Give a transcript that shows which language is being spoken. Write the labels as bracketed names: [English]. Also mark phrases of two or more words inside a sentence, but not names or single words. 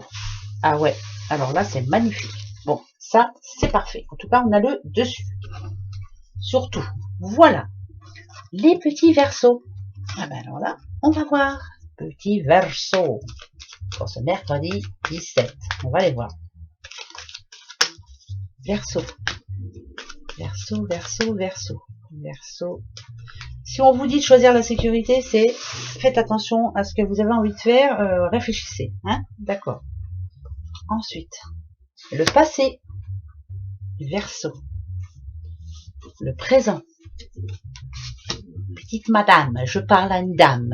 [French] Ah ouais, alors là, c'est magnifique. Bon, ça, c'est parfait. En tout cas, on a le dessus. Surtout, voilà, les petits versos. Ah ben alors là, on va voir. Petits versos. Pour ce mercredi 17. On va les voir. Verso. Verso, verso, verso. Verso. Si on vous dit de choisir la sécurité, c'est faites attention à ce que vous avez envie de faire. Réfléchissez. Hein, d'accord. Ensuite, le passé. Verso. Le présent. Petite madame, je parle à une dame.